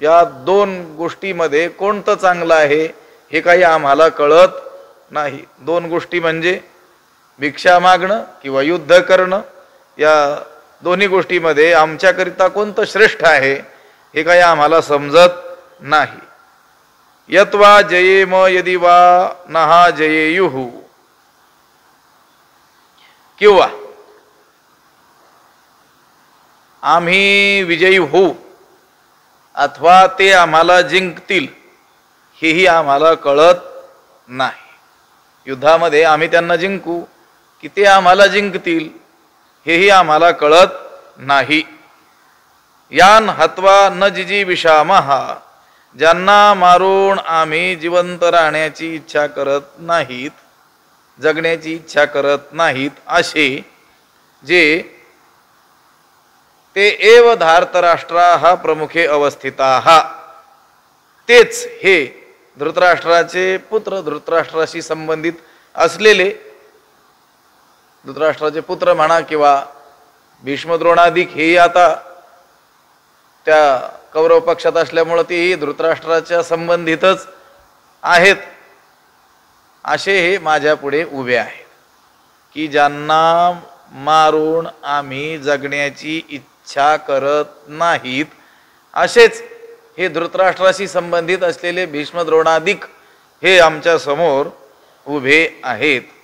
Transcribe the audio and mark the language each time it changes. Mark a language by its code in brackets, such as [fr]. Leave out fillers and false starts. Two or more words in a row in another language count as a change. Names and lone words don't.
[mr] या दोन गोष्टीमध्ये कोणतं चांगलं आहे हे काही आम्हाला कळत नाही। दोन गोष्टी म्हणजे भिक्षा मागणं किंवा युद्ध करणं, या दोन्ही गोष्टीमध्ये आमच्याकरिता कोणतं श्रेष्ठ आहे हे काही आम्हाला समजत नाही। [sa] यत्वा जयेम यदि वा नहा जयेयुः [mr] किंवा आम्ही विजयी होऊ अथवा ते आम्हाला जिंकतील हेही आम्हाला कळत नाही। युद्धामध्ये आम्ही त्यांना जिंकू की ते आम्हाला जिंकतील हेही आम्हाला कळत नाही। [sa] यान हत्वा न जिजीविषामः [mr] ज्यांना मारून आम्ही जिवंत राहण्याची इच्छा करत नाहीत, जगण्याची इच्छा करत नाहीत, असे जे [sa] ते एव धार्तराष्ट्राः प्रमुखे अवस्थिताः, [mr] तेच हे धृतराष्ट्राचे पुत्र, धृतराष्ट्राशी संबंधित असलेले, धृतराष्ट्राचे पुत्र म्हणा किंवा भीष्मद्रोणादिक हे आता त्या कौरव पक्षात असल्यामुळे तेही धृतराष्ट्राच्या संबंधितच आहेत, असे हे माझ्या पुढे उभे आहेत की ज्यांना मारून आम्ही जगण्याची इच्छा करत नाहीत, असेच हे धृतराष्ट्राशी संबंधित असलेले भीष्मद्रोणादिक हे आमच्या समोर उभे आहेत।